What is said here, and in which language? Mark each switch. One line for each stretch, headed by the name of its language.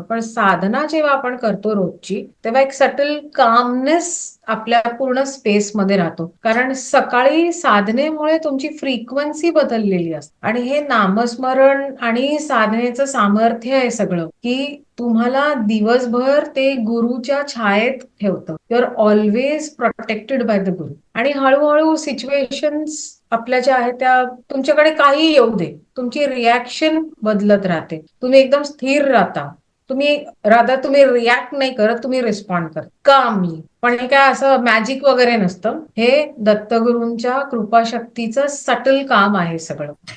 Marathi: पण साधना जेव्हा आपण करतो रोजची तेव्हा एक सटल कामनेस आपल्या पूर्ण स्पेसमध्ये राहतो. कारण सकाळी साधनेमुळे तुमची फ्रिक्वेन्सी बदललेली असते आणि हे नामस्मरण आणि साधनेचं सामर्थ्य आहे सगळं, की तुम्हाला दिवसभर ते गुरुच्या छायेत ठेवतं.
English: You are always protected by the guru.
Marathi: आणि हळूहळू सिच्युएशन्स आपल्या ज्या आहेत त्या तुमच्याकडे काही येऊ दे, तुमची रिॲक्शन बदलत राहते. तुम्ही एकदम स्थिर राहता. तुम्ही रिॲक्ट नाही करत, तुम्ही रिस्पॉन्ड करता कामली. पण हे काय असं मॅजिक वगैरे नसतं. हे दत्तगुरूंच्या कृपाशक्तीचं सटल काम आहे सगळं.